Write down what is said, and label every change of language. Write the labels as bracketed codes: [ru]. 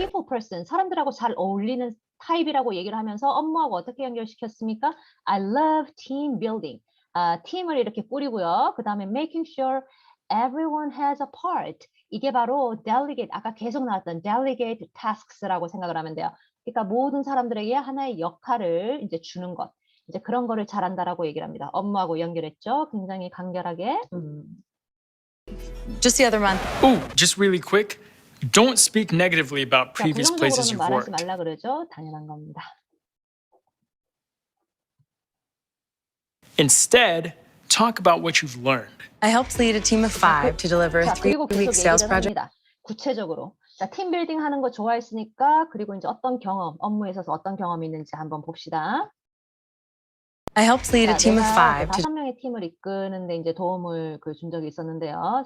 [en] people person, [ko] 사람들하고 잘 어울리는 타입이라고 얘기를 하면서 업무하고 어떻게 연결시켰습니까? [en] I love team building. [ko] 팀을 이렇게 꾸리고요. 그 다음에 [en] making sure everyone has a part. [ko] 이게 바로 delegate, 아까 계속 나왔던 delegate tasks라고 생각을 하면 돼요. 그러니까 모든 사람들에게 하나의 역할을 이제 주는 것. 이제 그런 거를 잘한다라고 얘기를 합니다. 업무하고 연결했죠. 굉장히 간결하게. [en] Just the other month, Ooh, just really quick. Don't speak negatively about [ko] 자, [en] previous places [ko] 부정적으로는 [en] you've [ko] 말하지 [en] worked. [ko] 말라 그러죠. 당연한 겁니다. [en] Instead, talk about what you've learned. I helped lead a team of 5 to deliver a [ko] 자, 그리고 계속 [en] 3-week sales [ko] 얘기를 [en] project. [ko] 합니다. 구체적으로. 자, 팀 빌딩 하는 거 좋아했으니까 그리고 이제 어떤 경험, 업무에 있어서 어떤 경험이 있는지 한번 봅시다. [en] I helped lead a [ko] 자, [en] team of [ko] 내가 [en] 5 to [ko] 5명의 팀을 이끄는데 이제 도움을 준 적이 있었는데요.